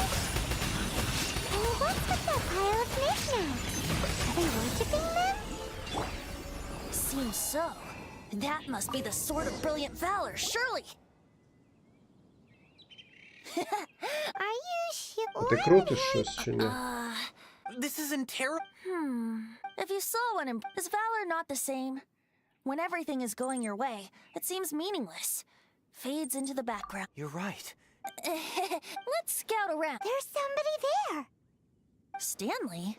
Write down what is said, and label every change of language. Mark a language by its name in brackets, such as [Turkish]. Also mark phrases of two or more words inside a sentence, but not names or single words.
[English] And what's with that pile of knickknacks? Are they worshipping them? Seems so. That must be the Sword of Brilliant Valor, surely. Are you sure? [Ukrainian] А ти крутиш щось чи ні? [English] This isn't terrible. If you saw one, is valor not the same? When everything is going your way, it seems meaningless. Fades into the background. You're right. Let's scout around. There's somebody there. Stanley?